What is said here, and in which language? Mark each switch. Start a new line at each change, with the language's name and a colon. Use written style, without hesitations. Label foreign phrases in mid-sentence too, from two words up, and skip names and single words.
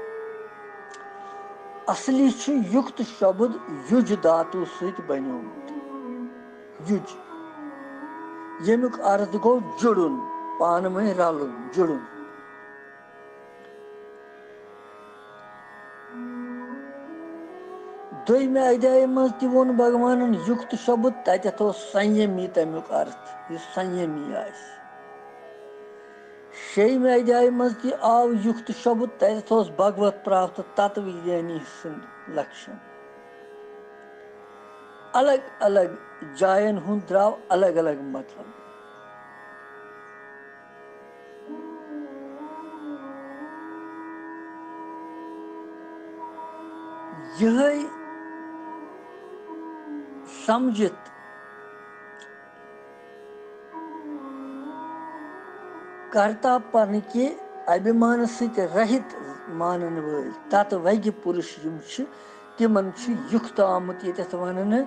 Kashmiri: असली युक्त शब्द युज धातु सहित बन्योमुत। युज यमुक अर्थ गो जुड़ुन, पान में रलुन, जुड़ुन। दोयमे अध्याय मज ति वोन भगवानन युक्त शब्द, तत संयमी तमुक अर्थ, यह संयमी आस। 6वें अध्याय मज ति आव युक्त शब्द, तत भगवत प्राप्त तत्वज्ञानी सुंद लक्षण। अलग अलग जायन हुंद द्राव अलग अलग मतलब। यह समझित
Hindi: कर्तापन के अभिमान
Kashmiri: सहित रहित मानन वल तत्वज्ञ पुरुष तिमन युक्त आमुत ये वन।